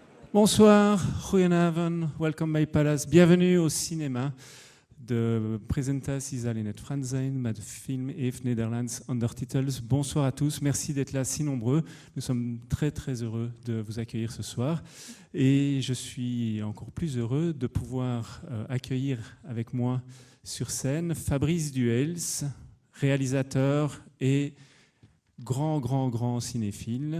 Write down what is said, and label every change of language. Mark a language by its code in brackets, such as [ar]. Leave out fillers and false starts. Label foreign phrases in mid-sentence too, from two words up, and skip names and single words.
[fr] Bonsoir, [nl] goedenavond, welkom bij Palace. [fr] Bienvenue au cinéma. [nl] De presentatie zal in het Frans zijn, met de film heeft Nederlands ondertitels. [fr] Bonsoir à tous, merci d'être là si nombreux. Nous sommes très très heureux de vous accueillir ce soir. Et je suis encore plus heureux de pouvoir accueillir avec moi sur scène Fabrice Duels, réalisateur et grand cinéphile.